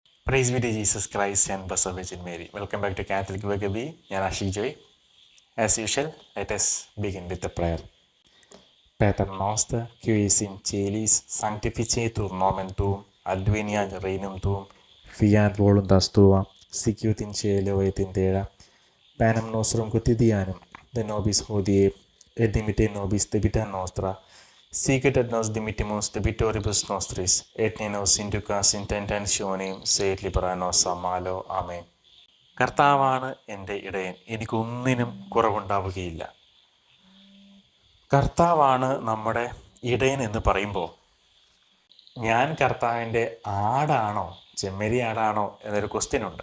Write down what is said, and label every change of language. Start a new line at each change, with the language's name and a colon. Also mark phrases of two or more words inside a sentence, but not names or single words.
English: Praise be to Jesus Christ and Blessed Virgin Mary. Welcome back to Catholic Vakabi. ഞാൻ ആഷിഖ് ജോയ്. As usual, let us begin with a prayer.
Latin: Pater noster, qui es in celis, sanctificetur nomen tuum, adveniat regnum tuum, fiat voluntas tua, sicut in cielo et in terra. Panem nostrum quotidianum, de nobis hodie, et dimitte nobis debita nostra, sicut et nos dimittimus debitoribus nostris, et ne nos inducas in tentationem, sed libera nos a malo.
Malayalam: ആമേൻ. കർത്താവാണ് എൻ്റെ ഇടയൻ, എനിക്കൊന്നിനും കുറവുണ്ടാവുകയില്ല. കർത്താവാണ് നമ്മുടെ ഇടയൻ എന്ന് പറയുമ്പോൾ ഞാൻ കർത്താവിൻ്റെ ആടാണോ ചെമ്മരി ആടാണോ എന്നൊരു ക്വസ്റ്റ്യൻ ഉണ്ട്.